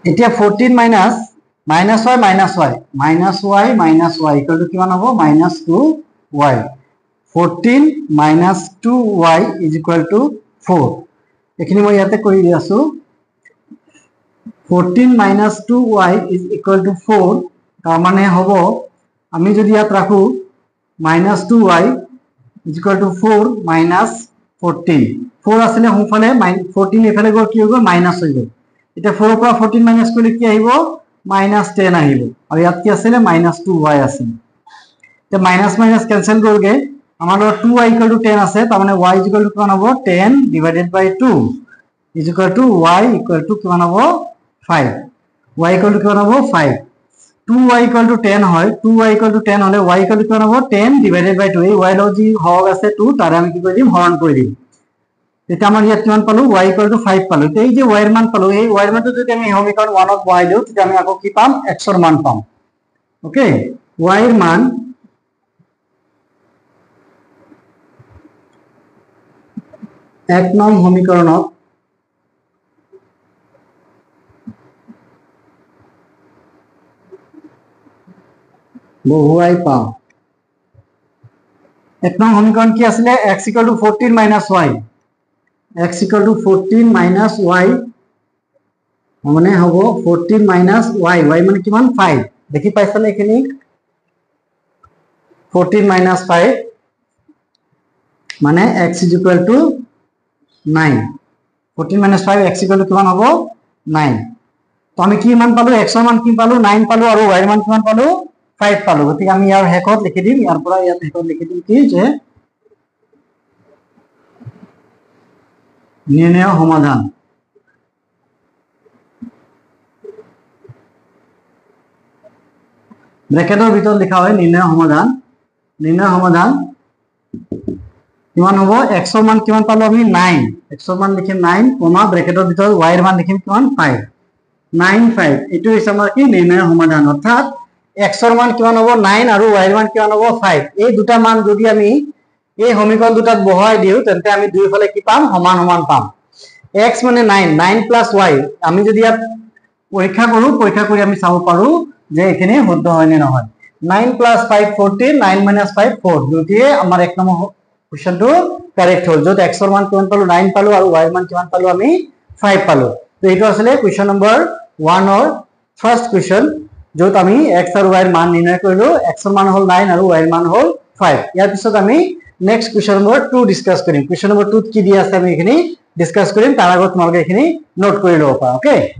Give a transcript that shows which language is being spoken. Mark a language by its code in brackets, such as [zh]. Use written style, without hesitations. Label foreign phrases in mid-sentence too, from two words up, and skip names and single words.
[as] এতিয়া 14 [en] minus minus y equal to [as] কিমান হ'ব -2y 14 [en] minus 2y is equal to [as] 4 এখিনি মই ইয়াতে কৰি দি আছো 14 [en] minus 2y is equal to [as] 4 তাৰ মানে হ'ব আমি যদি ইয়াত ৰাখো -2y [en] is equal to [as] 4 মাইনাস 14 4 আসলে হুফালে 14 এফালে গৈ কি হ'ব মাইনাস হৈ গ'ল এটা 4 পৰা 14 মাইনাস কৰিলে কি আহিব -10 আহিব আৰু ইয়াত কি আছিল -2y আছিল তে [en] minus minus cancel [as] কৰগে আমাৰ 2y 10 আছে তাৰ মানে y কিমান হ'ব 10 [en] divided by [as] 2 y কিমান হ'ব 5 y কিমান হ'ব 5 2y 10 হয় 2y 10 হলে y কিমান হ'ব 10 [en] divided by [as] 2 এই y ৰ যি হৰক আছে 2 তাৰে আমি কি কৰি দিম হৰণ কৰি দিম এটা আমাৰ ইয়াত কিমান পালো y 5 পালো এই যে y এর মান পালো এই y এর মানটো যদি আমি সমীকরণ 1 ত বহাই দিও তেতিয়া আমি আকৌ কি পাম x এর মান পাম ওকে y এর মান এক নং সমীকরণত বহুৱাই পাম এক নং সমীকরণ কি আছিল x 14 মাইনাস y x 14 মাইনাস y মানে হ'ব 14 মাইনাস y y মানে কিমান 5 দেখি পাইছানে এখিনি 14 মাইনাস 5 মানে x [en] is equal to [as] 9 14 মাইনাস 5 x [en] equal to [as] কিমান হ'ব 9 তো আমি কি মান পালো x এর মান কি পালো 9 পালো আৰু y এর মান কিমান পালো 5 পালো গতিকে আমি ইয়াৰ হেকত লিখি দিম ইয়াৰ পৰা ইয়াত হেকত লিখি দিম কি যে নির্ণয় সমাধান ব্র্যাকেটের ভিতর লেখা হয় নির্ণয় সমাধান কিমান হ'ব x এর মান কিমান পালো আমি 9 x এর মান লিখিম 9 কমা ব্র্যাকেটের ভিতর y এর মান লিখিম কিমান 5 9 5 এটো হৈছে আমাৰ কি নির্ণয় সমাধান অর্থাৎ x এর মান কিমান হ'ব 9 আৰু y এর মান কিমান হ'ব 5 এই দুটা মান যদি আমি এই সমীকরণ দুটাত বহাই দিও তেন্তে আমি দুইফালে কি পাম সমান সমান পাম x মানে 9 প্লাস y আমি যদি ইয়াত পৰীক্ষা কৰি আমি চাব পাৰো যে এখানে শুদ্ধ হয় নে নহয় 9 প্লাস 5 14 9 মাইনাস 5 4 দুটিয়ে আমাৰ এক নম্বৰ [en] questionটো correct [as] হল যত x এর মান কিমান পালো 9 পালো আৰু y এর মান কিমান পালো আমি 5 পালো তো এইটো আসলে [en] question number 1 or first question [as] যত আমি x আৰু y এর মান নিৰ্ণয় কৰিলো x এর মান হল 9 আৰু y এর মান হল 5 ইয়াৰ পিছত আমি [en] next question number 2 discuss [as] কৰিম [en] question number 2 [as] কি দিয়া আছে আমি এখিনি ডিসকাস কৰিম তাৰ আগত তোমালোকে এখিনি নোট কৰি লব পাৰা ওকে